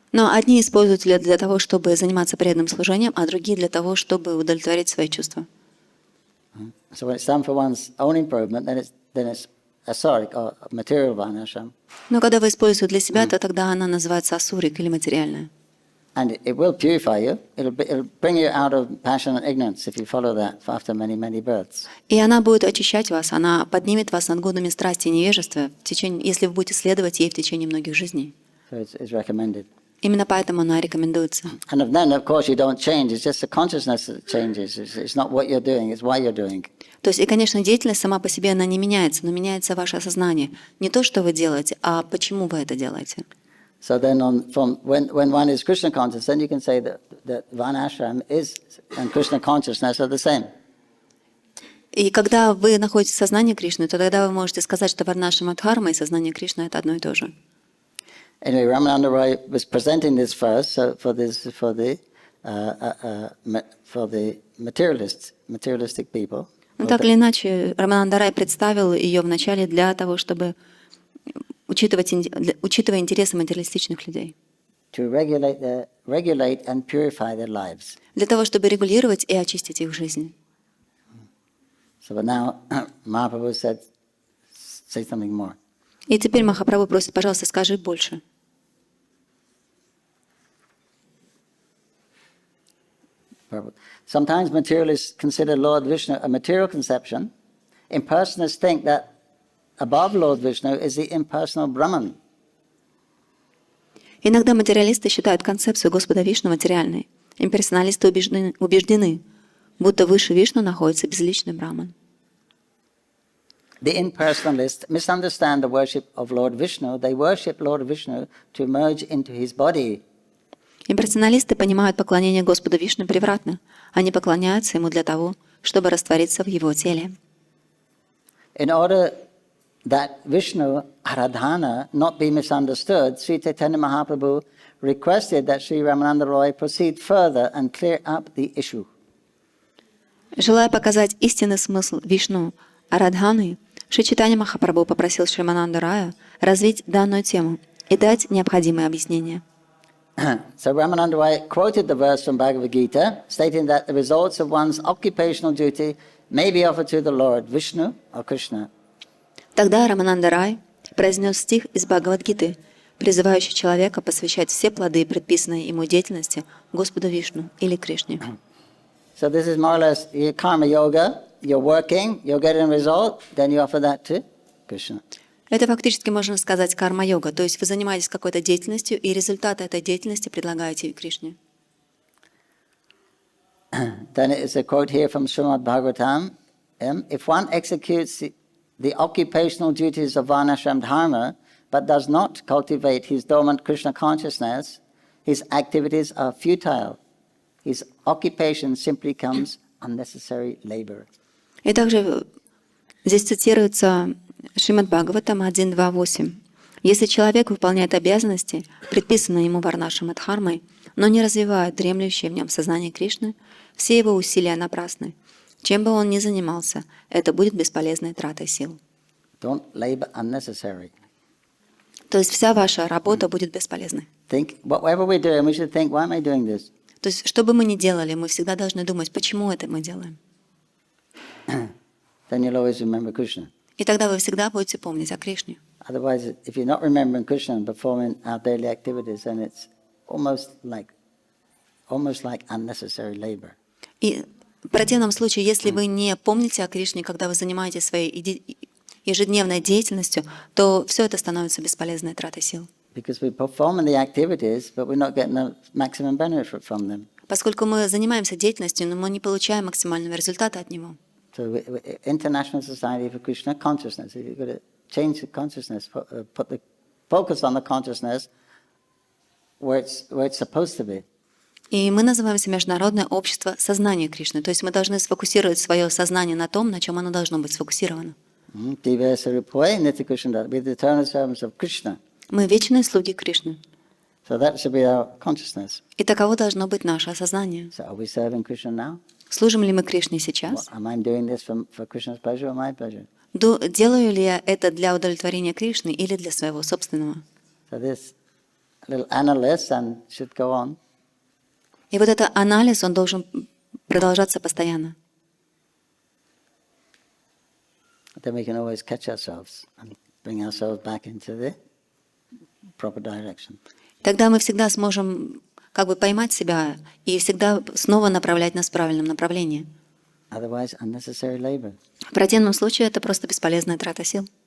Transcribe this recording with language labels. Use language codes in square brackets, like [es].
[ru] Но одни используют для того, чтобы заниматься преданным служением, а другие для того, чтобы удовлетворить свои чувства. [en] So when it's done for one's own improvement, then it's asoric or material varnashram. [ru] Но когда вы используете для себя, то тогда она называется асурик или материальная. [en] And it will purify you. It'll bring you out of passion and ignorance if you follow that after many, many births. [ru] И она будет очищать вас, она поднимет вас над годами страсти и невежества, если вы будете следовать ей в течение многих жизней. [en] So it's recommended. [ru] Именно поэтому она рекомендуется. [en] And then, of course, you don't change. It's just the consciousness that changes. It's not what you're doing, it's why you're doing. [ru] То есть, и, конечно, деятельность сама по себе, она не меняется, но меняется ваше осознание. Не то, что вы делаете, а почему вы это делаете. [en] So then, when one is Krishna conscious, then you can say that Varnashram and Krishna consciousness are the same. [ru] И когда вы находите сознание Кришны, то тогда вы можете сказать, что Варнашрама Дхарма и сознание Кришны — это одно и то же. [en] Anyway, Ramananda Roy was presenting this first for the materialistic people. [ru] Но так или иначе, Рамананда Рай представил ее вначале для того, чтобы учитывая интересы материалистичных людей. [en] To regulate and purify their lives. [ru] Для того, чтобы регулировать и очистить их жизнь. [en] So but now Mahaprabhu said, say something more. [ru] И теперь Махапрабху просит, пожалуйста, скажи больше. [en] Sometimes materialists consider Lord Vishnu a material conception. Impersonalists think that above Lord Vishnu is the impersonal Brahman. [ru] Иногда материалисты считают концепцию Господа Вишну материальной. Имперсоналисты убеждены, будто выше Вишну находится безличный Браман. [en] The impersonalists misunderstand the worship of Lord Vishnu. They worship Lord Vishnu to merge into his body. [ru] Имперсоналисты понимают поклонение Господу Вишну превратно. Они поклоняются ему для того, чтобы раствориться в его теле. [en] In order that Vishnu Aradhana not be misunderstood, Śrī Caitanya Mahaprabhu requested that Sri Ramananda Roy proceed further and clear up the issue. [ru] Желая показать истинный смысл Вишну Арадханы, Шри Чайтанья Махапрабху попросил Шримананду Рая развить данную тему и дать необходимые объяснения. [en] So Ramananda Roy quoted the verse from Bhagavad Gita, stating that the results of one's occupational duty may be offered to the Lord, Vishnu or Krishna. [ru] Тогда Рамананда Рай произнес стих из Бхагавад-гиты, призывающий человека посвящать все плоды предписанной ему деятельности Господу Вишну или Кришне. [en] So this is more or less your karma yoga. You're working, you're getting a result, then you offer that to Krishna. [ru] Это фактически можно сказать карма-йога, то есть вы занимаетесь какой-то деятельностью, и результаты этой деятельности предлагаете Кришне. [en] Then it is a quote here from Srimad Bhagavatam. If one executes the occupational duties of varnashram dharma, but does not cultivate his dormant Krishna consciousness, his activities are futile. His occupation simply becomes unnecessary labor. [ru] И также здесь цитируется Шримад Бхагаватам 1.2.8. Если человек выполняет обязанности, предписанные ему варнашрама дхармой, но не развивает дремлющее в нем сознание Кришны, все его усилия напрасны. Чем бы он ни занимался, это будет бесполезной тратой сил. [en] Don't labor unnecessary. [ru] То есть вся ваша работа будет бесполезной. [en] Think, whatever we're doing, we should think, why am I doing this? [ru] То есть, что бы мы ни делали, мы всегда должны думать, почему это мы делаем. [en] Then you'll always remember Krishna. [ru] И тогда вы всегда будете помнить о Кришне. [en] Otherwise, if you're not remembering Krishna and performing our daily activities, then it's almost like unnecessary labor. [ru] И в противном случае, если вы не помните о Кришне, когда вы занимаетесь своей ежедневной деятельностью, то все это становится бесполезной тратой сил. [en] Because we're performing the activities, but we're not getting the maximum benefit from them. [ru] Поскольку мы занимаемся деятельностью, но мы не получаем максимального результата от него. [en] So, International Society for Krishna Consciousness. You've got to change the consciousness, put the focus on the consciousness where it's supposed to be. [ru] И мы называемся Международное общество сознания Кришны. То есть мы должны сфокусировать свое сознание на том, на чем оно должно быть сфокусировано. Мы вечные слуги Кришны. [en] So that should be our consciousness. [ru] И таково должно быть наше осознание. [en] So are we serving Krishna now? [ru] Служим ли мы Кришне сейчас? [en] Am I doing this for Krishna's pleasure or my pleasure? [ru] Делаю ли я это для удовлетворения Кришны или для своего собственного? [en] So this little analysis and should go on. [ru] И вот этот анализ, он должен продолжаться постоянно. [en] Then we can always catch ourselves and bring ourselves back into the proper direction. [ru] Тогда мы всегда сможем как бы поймать себя и всегда снова направлять нас в правильном направлении. [en] Otherwise, unnecessary labor. [ru] В противном случае это просто бесполезная трата сил.